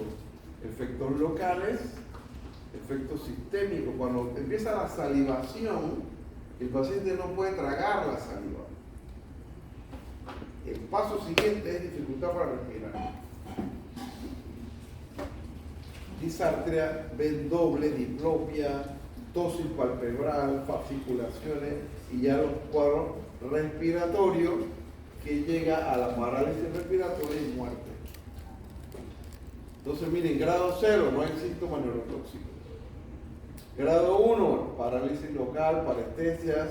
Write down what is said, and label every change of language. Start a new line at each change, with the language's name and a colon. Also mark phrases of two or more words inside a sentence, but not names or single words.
Spanish: Efectos locales, efectos sistémicos. Cuando empieza la salivación, el paciente no puede tragar la saliva. El paso siguiente es dificultad para respirar. disartria, ven doble, diplopia, tosis palpebral, fasciculaciones y ya los cuadros respiratorios que llega a la parálisis respiratoria y muerte. Entonces miren, grado 0 no hay síntomas neurotóxicos. Grado 1, parálisis local, parestesias.